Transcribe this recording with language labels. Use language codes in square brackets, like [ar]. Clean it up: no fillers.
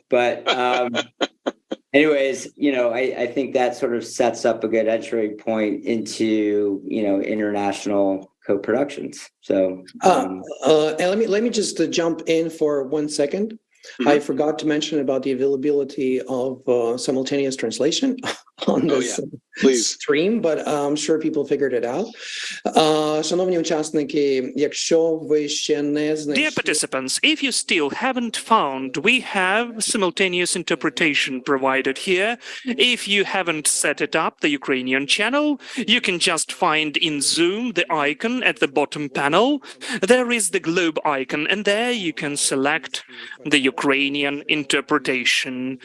[en] But anyways, I think that sort of sets up a good entry point into, international co-productions. So and let me just jump in for 1 second. I forgot to mention about the availability of simultaneous translation on this stream, but I'm sure people figured it out. [uk] Шановні учасники, якщо ви ще не знайшли... [en] Dear participants, if you still haven't found, we have simultaneous interpretation provided here. If you haven't set it up, the Ukrainian channel, you can just find in Zoom the icon at the bottom panel. There is the globe icon, and there you can select the Ukrainian interpretation.